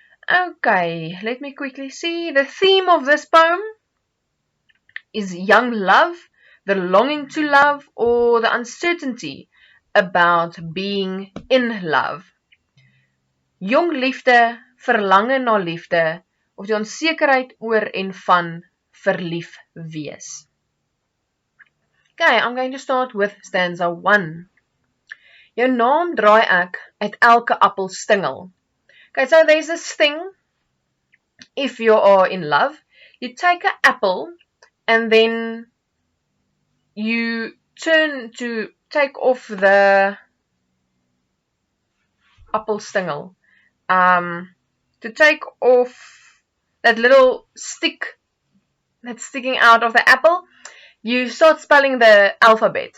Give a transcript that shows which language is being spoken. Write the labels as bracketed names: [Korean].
[English] Okay, let me quickly see. The theme of this poem is young love, the longing to love, or the uncertainty about being in love. [Afrikaans] Jong liefde, verlange na liefde, of die onsekerheid oor en van verlief wees. [English] Okay, I'm going to start with stanza 1. [Afrikaans] Jou naam draai ek uit elke appelstingel. [English] Okay, so there's this thing, if you are in love, you take an apple and then you turn to take off the appelstingel. To take off that little stick that's sticking out of the apple, you start spelling the alphabet.